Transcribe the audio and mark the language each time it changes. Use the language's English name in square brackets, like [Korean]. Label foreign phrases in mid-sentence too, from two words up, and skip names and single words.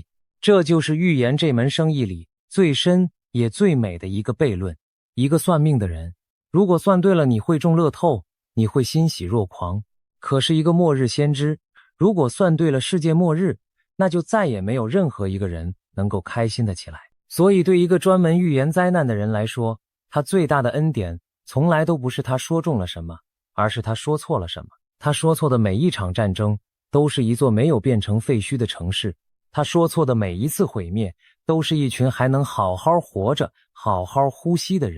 [Chinese] 這就是預言這門生意裡最深也最美的一個悖論。一個算命的人如果算對了，你會中樂透，你會欣喜若狂。可是一個末日先知，如果算對了世界末日，那就再也沒有任何一個人能夠開心的起來。所以對一個專门預言災難的人來說，他最大的恩典從來都不是他說中了什麼，而是他說錯了什麼。他說錯的每一場戰爭，都是一座沒有變成廢墟的城市。他說錯的每一次毀滅，都是一群還能好好活着、好好呼吸的人。